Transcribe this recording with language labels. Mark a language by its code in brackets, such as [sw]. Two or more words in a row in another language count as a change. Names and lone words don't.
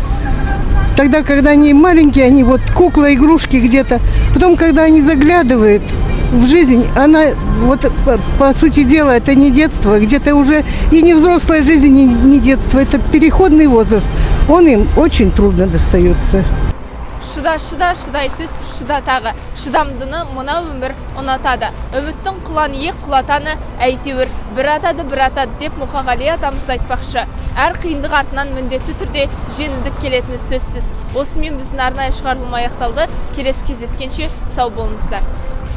[ru] Тогда, когда они маленькие, они вот кукла, игрушки где-то. Потом, когда они заглядывают в жизнь, она вот по сути дела это не детство, где-то уже и не взрослая жизнь, не детство. Это переходный возраст. Он им очень трудно достается. [kk] Шыдай түс, шыда тағы. Шыдамдыны мұна өмір ұнатады. Үміттің құлан ек құлатаны әйтеуір бір атады деп Мұқағали атамыз айтпақшы. Әр қиындық артынан міндетті түрде жеңілдік келетіні сөзсіз. Осымен біздің арнайы шығарылым аяқталды. Келесі кездескенше сау болыңыздар.